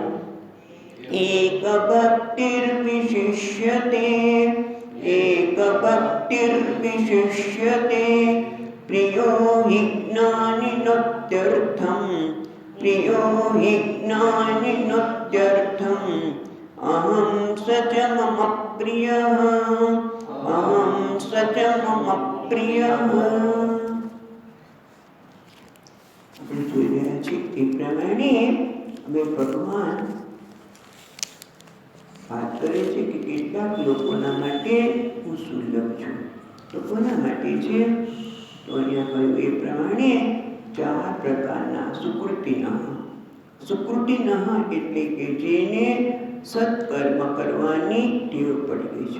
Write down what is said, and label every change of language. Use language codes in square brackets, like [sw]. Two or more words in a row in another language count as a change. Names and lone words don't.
[sa] एकभक्तिर्विशिष्यते एकभक्तिर्विशिष्यते प्रियो हि ज्ञानिनोत्यर्थं प्रियो हि ज्ञानिनोत्यर्थम् अहं स च मम प्रियः अहं स च मम प्रियः। [gu] આપણે જોઈ રહ્યા છીએ એ પ્રમાણે અમે ભગવાન વાત કરે છે કે કેટલાક લોકોના માટે હું સુલભ છું તો કોના માટે છે તો અહીંયા કહ્યું એ પ્રમાણે ચાર પ્રકારના સુકૃતિનઃ એટલે કે જેને સત્કર્મ કરવાની ટેવ પડી ગઈ છે।